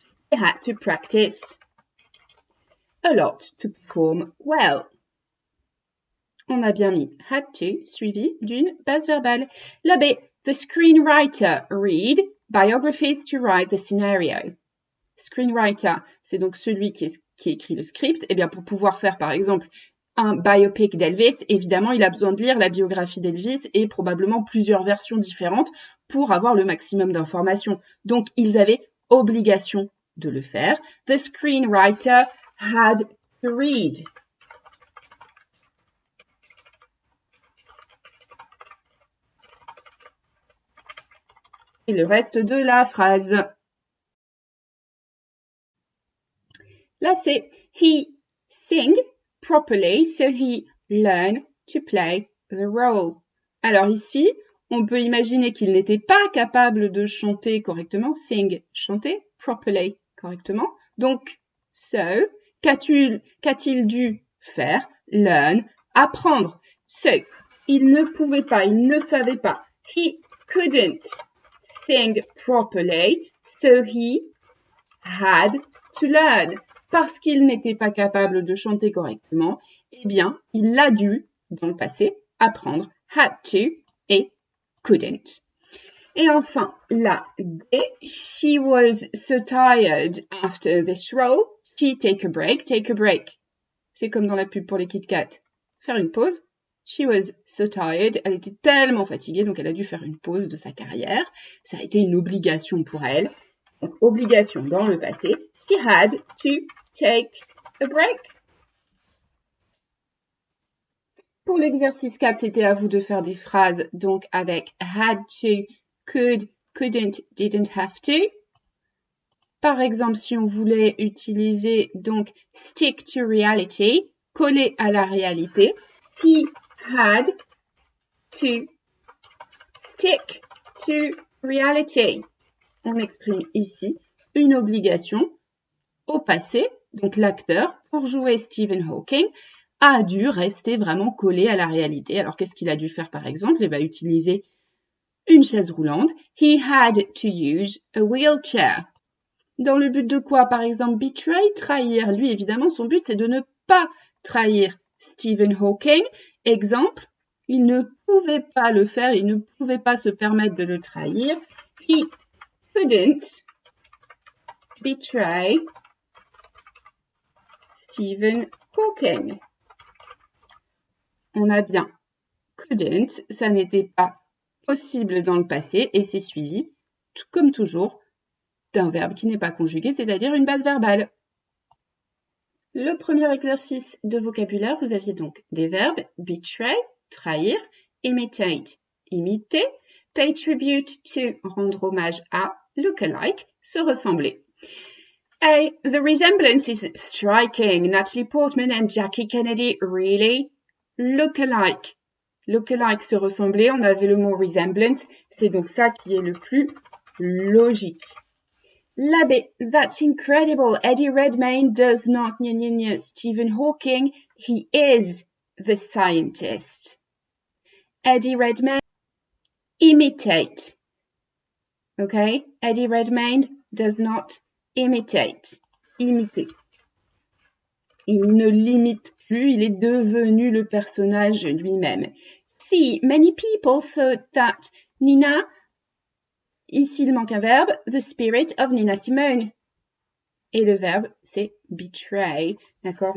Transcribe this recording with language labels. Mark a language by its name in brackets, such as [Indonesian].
[English] They had to practice a lot to perform well. [French] On a bien mis had to, suivi d'une base verbale. [English] La B, the screenwriter read biographies to write the scenario. [French] Screenwriter, c'est donc celui qui écrit le script. Eh bien, pour pouvoir faire, par exemple, un biopic d'Elvis, évidemment, il a besoin de lire la biographie d'Elvis et probablement plusieurs versions différentes pour avoir le maximum d'informations. Donc, ils avaient obligation de le faire. [English] The screenwriter had to read. [French] Et le reste de la phrase. Là, c'est [English] he sing properly, so he learned to play the role. [French] Alors ici, on peut imaginer qu'il n'était pas capable de chanter correctement, sing, chanter, properly, correctement. Donc, so, qu'a-t-il dû faire? Learn, apprendre. So, il ne pouvait pas, il ne savait pas. [English] He couldn't sing properly, so he had to learn. [French] parce qu'il n'était pas capable de chanter correctement, eh bien, il a dû, dans le passé, apprendre had to et couldn't. Et enfin, la D, [English] she was so tired after this role, she take a break, take a break. [French] C'est comme dans la pub pour les Kit Kat. Faire une pause. [English] She was so tired. [French] Elle était tellement fatiguée, donc elle a dû faire une pause de sa carrière. Ça a été une obligation pour elle. Donc, obligation dans le passé. [English] She had to take a break. [French] Pour l'exercice 4, c'était à vous de faire des phrases, donc avec had to, could, couldn't, didn't have to. Par exemple, si on voulait utiliser donc stick to reality, coller à la réalité, [English] he had to stick to reality. [French] On exprime ici une obligation au passé, donc l'acteur, pour jouer Stephen Hawking, a dû rester vraiment collé à la réalité. Alors qu'est-ce qu'il a dû faire par exemple? Il va utiliser une chaise roulante. [English] He had to use a wheelchair. [French] Dans le but de quoi? Par exemple, betray, trahir. Lui, évidemment, son but, c'est de ne pas trahir Stephen Hawking. Exemple, il ne pouvait pas le faire, il ne pouvait pas se permettre de le trahir. [English] He couldn't betray Stephen Hawking. [French] On a bien couldn't, ça n'était pas possible dans le passé et c'est suivi, comme toujours, d'un verbe qui n'est pas conjugué, c'est-à-dire une base verbale. Le premier exercice de vocabulaire, vous aviez donc des verbes betray, trahir, imitate, imiter, pay tribute to, rendre hommage à, look alike, se ressembler. [English] A, the resemblance is striking. Natalie Portman and Jackie Kennedy, really? Look alike. Look alike, se ressembler. [French] On avait le mot resemblance. C'est donc ça qui est le plus logique. [English] La B, that's incredible. Eddie Redmayne does not Stephen Hawking. He is the scientist. Eddie Redmayne, imitate. Okay? Eddie Redmayne does not imitate. [French] Imiter. Il ne l'imite plus, il est devenu le personnage lui-même. [English] See, many people thought that Nina, [French] ici il manque un verbe, [English] the spirit of Nina Simone. [French] Et le verbe, c'est betray. D'accord?